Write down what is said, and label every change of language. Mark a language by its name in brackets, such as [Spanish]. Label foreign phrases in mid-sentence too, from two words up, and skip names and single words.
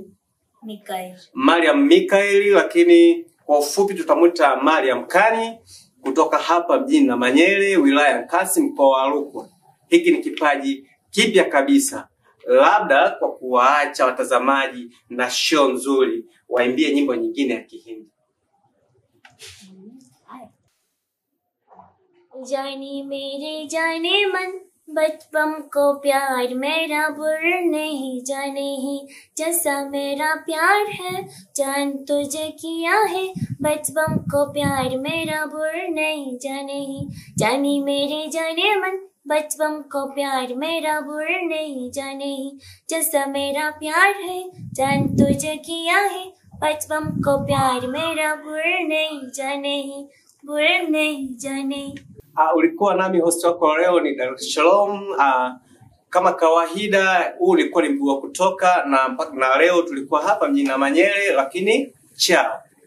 [Swahili] Mariam Mikaeli, lakini kwa ufupi tutamuita Mariam Kani, kutoka hapa mjini Namanyere, wilaya Nkasi, mkoa wa Rukwa. Hiki ni kipaji kipya kabisa. Labda kwa kuwaacha watazamaji na show nzuri, waimbie nyimbo nyingine ya Kihindi. [Hindi] जानी मेरे जाने मन बचपन को प्यार मेरा बुर नहीं जाने ही जैसा मेरा प्यार है जान तुझे किया है बचपन को प्यार मेरा बुर नहीं जाने ही जानी मेरे जाने मन बचपन को प्यार मेरा बुर नहीं जाने ही जैसा मेरा प्यार है जान तुझे किया है बचपन को प्यार मेरा बुर नहीं जाने ही बुर नहीं जाने। [Swahili] Ulikuwa nami host wako leo ni Dr. Shalom. Kama kawaida huu ulikuwa ni mguu wa kutoka, na leo tulikuwa hapa mjini Namanyere, lakini chao.